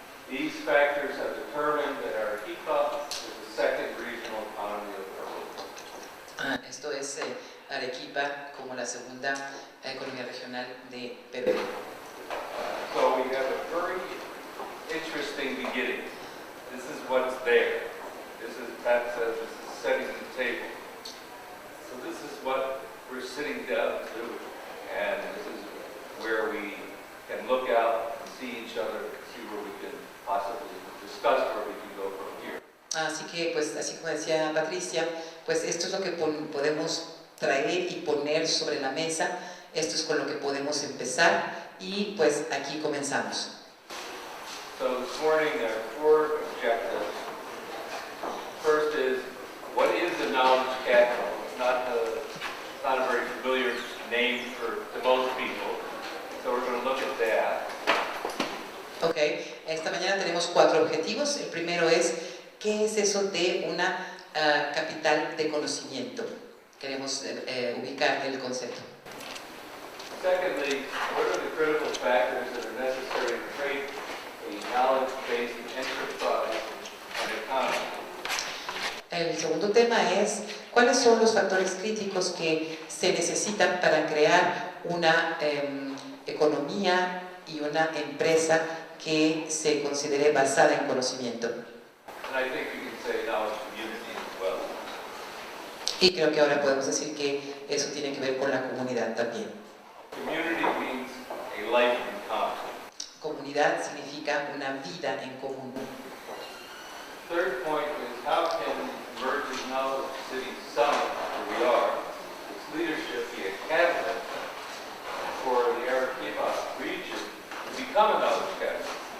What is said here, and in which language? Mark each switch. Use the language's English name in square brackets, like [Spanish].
[English] These factors have determined that Arequipa is the second regional economy of Peru. [Spanish] Esto es Arequipa como la segunda economía regional de Perú. [English] So we have a very interesting beginning. This is what's there. Pat says this is setting the table. So this is what we're sitting down to do. And this is where we can look out and see each other and see where we can possibly discuss where we can go from here. [Spanish] Así que, pues, así como decía Patricia, pues esto es lo que podemos traer y poner sobre la mesa, esto es con lo que podemos empezar, y pues aquí comenzamos. [English] So this morning there are 4 objectives. First is, what is the knowledge capital? It's not a very familiar name to most people, so we're going to look at that. [Spanish] Ok, esta mañana tenemos 4 objetivos. El primero es, ¿qué es eso de una capital de conocimiento? Queremos ubicar el concepto. [English] Secondly, what are the critical factors that are necessary to create a knowledge-based enterprise and economy? [Spanish] El segundo tema es, ¿cuáles son los factores críticos que se necesitan para crear una economía y una empresa que se considere basada en conocimiento? [English] And I think you can say knowledge community as well. [Spanish] Y creo que ahora podemos decir que eso tiene que ver con la comunidad también. [English] Community means a life in common. [Spanish] Comunidad significa una vida en común. [English] Third point is how can Emerging Knowledge City Summit, where we are, its leadership be a catalyst for the Arequipa region to become a knowledge capital?